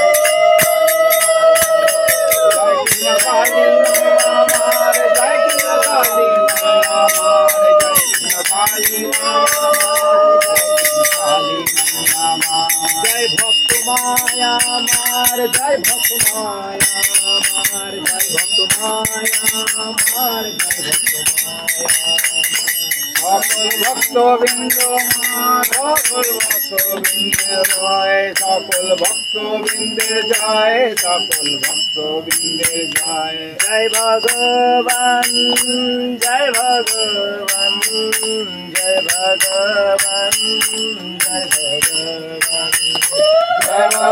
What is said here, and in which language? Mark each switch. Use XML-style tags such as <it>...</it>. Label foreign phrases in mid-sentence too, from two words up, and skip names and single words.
<hi>जय कृष्ण काली माया मार जय कृष्ण काली माया मार जय कृष्ण काली माया मार जय भक्त माया मार जय भक्त माया मार जय भक्त माया मार जय भक्त माया</hi> <bn>সকল ভক্তবৃন্দ সকল ভক্তবৃন্দের জয় সকল ভক্তবৃন্দের জয় সকল ভক্তবৃন্দের জয় জয় ভগবান জয় ভগবান জয় ভগবান জয় ভগবান জয়</bn>